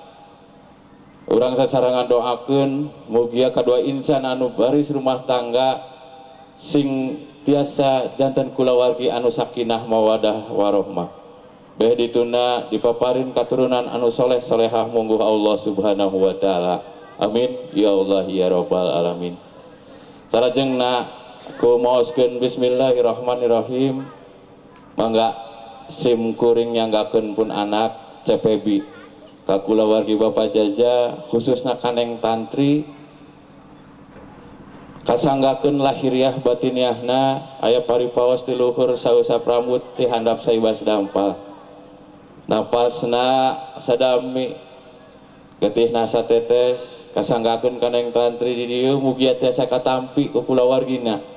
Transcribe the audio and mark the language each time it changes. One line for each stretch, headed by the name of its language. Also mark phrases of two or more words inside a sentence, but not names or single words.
Sundanese: Urang sasarangan doakeun mugia kadua insan anu baris rumah tangga sing tiasa janten kulawargi anu
Arabic: sakinah mawadah warohmah.
Sundanese: Beh dituna dipaparin katurunan anu soleh solehah mungguh Allah
Arabic: Subhanahu wa taala. Amin ya Allah ya rabbal alamin.
Sundanese: Sarajengna ku maoskeun bismillahirrahmanirrahim mangga sim kuring nyanggakeun pun anak CPB ka kulawargi Bapak Jaja khususna kaneng tantri kasanggakeun lahiriah batiniahna aya paripaos ti luhur sausa pramut ti handap saibas dampal napasna sadami getihna satetes kasanggakeun kaneng tantri di dieu mugia tiasa katampi ku kulawargina.